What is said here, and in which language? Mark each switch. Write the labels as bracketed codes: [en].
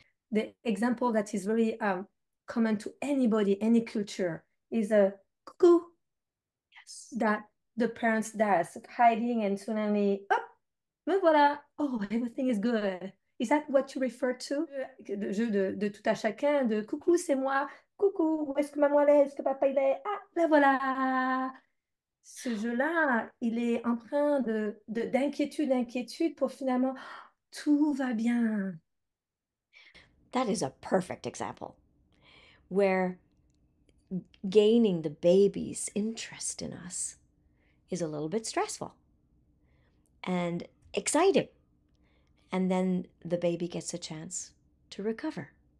[en] The example that is very common to anybody, any culture, is a cuckoo. Yes. That the parents does, hiding, and suddenly, oh, [fr] me voilà, [en] oh, everything is good. Is that what you refer to? [fr] Le jeu de tout à chacun, de coucou, c'est moi, coucou, où est-ce que maman est, est-ce que papa il est, ah, là voilà. Ce jeu-là, il est empreint d'inquiétude pour finalement, tout va bien. [en] That is a perfect example where gaining the baby's interest in us is a little bit stressful and exciting. And then the baby gets a chance to recover.